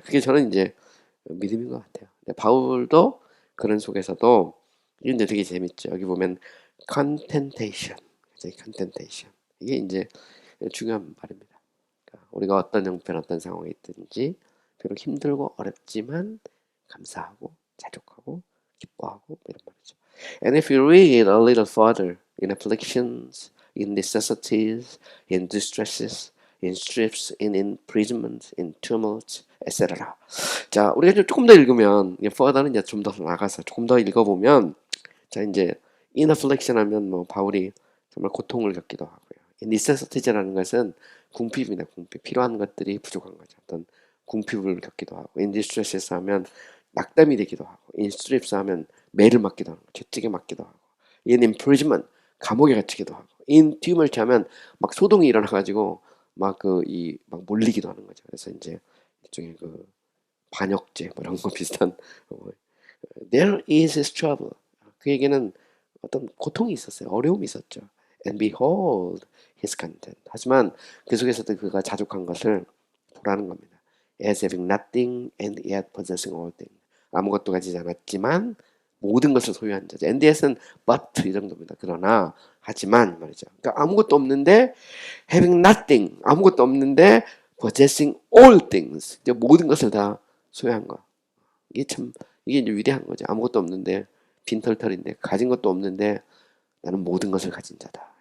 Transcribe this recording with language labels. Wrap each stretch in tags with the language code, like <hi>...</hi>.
<ko>그게 저는 이제 믿음인 것 같아요. 근데 바울도 그런 속에서도 이게 이제 되게 재밌죠. 여기 보면 contentation, contentation 이게 이제 중요한 말입니다. 그러니까 우리가 어떤 형편, 어떤 상황에 있든지 비록 힘들고 어렵지만 감사하고 자족하고 기뻐하고 뭐 이런 말이죠.</ko> <en>And if you read a little further in afflictions, in necessities, in distresses, in strips, in imprisonment, in tumult, etc.</en> <ko>자, 우리가 이제 조금 더 읽으면 further는 이제 좀 더 나가서 조금 더 읽어보면 자 이제</ko> <en>in affliction</en> <ko>하면 뭐 바울이 정말 고통을 겪기도 하고요. in necessities라는 것은 궁핍입니다. 궁핍 필요한 것들이 부족한 거죠. 어떤 궁핍을 겪기도 하고</ko> <en>in distresses</en> <ko>하면 낙담이 되기도 하고</ko> <en>in strips</en> <ko>하면 매를 맞기도 하고 채찍에 맞기도 하고</ko> <en>in imprisonment</en> <ko>감옥에 갇히기도 하고</ko> <en>in tumult</en> <ko>하면 막 소동이 일어나가지고 막 막 몰리기도 하는 거죠. 그래서 이제 일종의 그 반역죄 뭐 이런 거 비슷한</ko> <en>there is his trouble</en> <ko>그에게는 어떤 고통이 있었어요. 어려움이 있었죠.</ko> <en>And behold his content</en> <ko>하지만 그 속에서도 그가 자족한 것을 보라는 겁니다.</ko> <en>As having nothing and yet possessing all things</en> <ko>아무것도 가지지 않았지만 모든 것을 소유한 자죠. and yet은 but 이 정도입니다. 그러나 하지만 말이죠. 그러니까 아무것도 없는데</ko> <en>having nothing</en> <ko>아무것도 없는데</ko> <en>possessing all things</en> <ko>모든 것을 다 소유한 거. 이게 참 이게 이제 위대한 거죠. 아무것도 없는데 빈털털인데 가진 것도 없는데 나는 모든 것을 가진 자다.</ko>